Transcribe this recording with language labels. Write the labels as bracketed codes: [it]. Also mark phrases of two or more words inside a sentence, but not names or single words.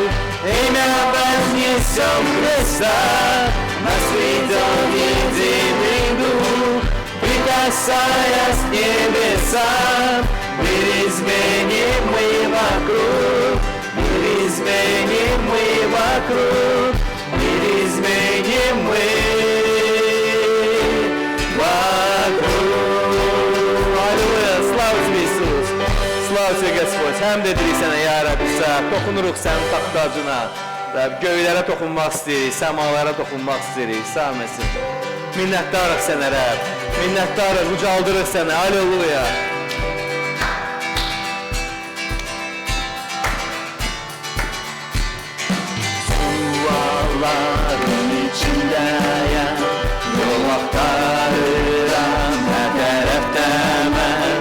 [ru] Имя вознесем Христа, нас ведет единый дух, прикасаясь к небесам, мир изменим мы вокруг, мир изменим мы вокруг, мир изменим мы вокруг. Аллилуйя, слава тебе, Иисус! Слава тебе, Господь! [az] Həm də dedik sənə, ya Rəbbi, toxunuruq sənin taxtacına. Göylərə toxunmaq istəyirik, səmalara toxunmaq istəyirik. Sağ Məsih. Minnətdarıq sənə Rəbb. Minnətdarıq, ucaldırıq səni. Aleluya. Duvarların içindəyəm, yol axtarıram hər tərəfdə mən.